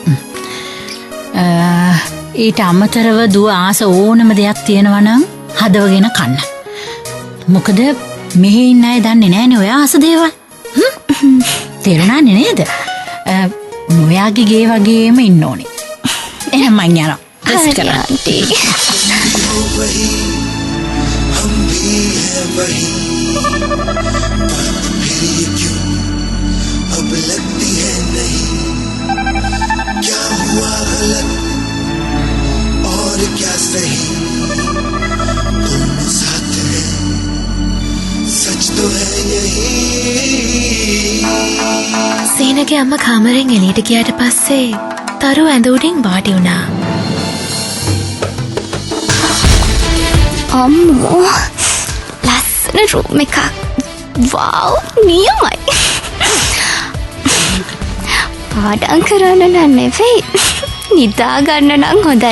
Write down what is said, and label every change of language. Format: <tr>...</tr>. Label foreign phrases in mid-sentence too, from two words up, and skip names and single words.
<si>ඊට අමතරව දුව ආස ඕනම දෙයක් තියෙනවා නම් හදවගෙන කන්න. මොකද මෙහි ඉන්න අය දන්නේ නැහැනේ ඔයා ආස දේවල්. තේරුණානේ නේද? ඔයාගේ ගේ වගේම ඉන්න ඕනේ. එහෙනම් මං යනවා. හරි ආන්ටි.</si> <hi>हम भी हैं वही फिर ये क्यों अब लगती है नहीं क्या हुआ गलत और क्या सही दोनों साथ हैं सच तो है यही.</hi> <si>සීනගේ අම්මා කාමරෙන් එළියට ගියාට පස්සේ තරු ඇඳ උඩින් වාඩි වුණා. අම්මෝ ලස්සන රූම් එකක්. වව් නියමයි. පාඩම් කරන්න නම් නෙවෙයි නිදා ගන්න නම් හොඳයි.</si>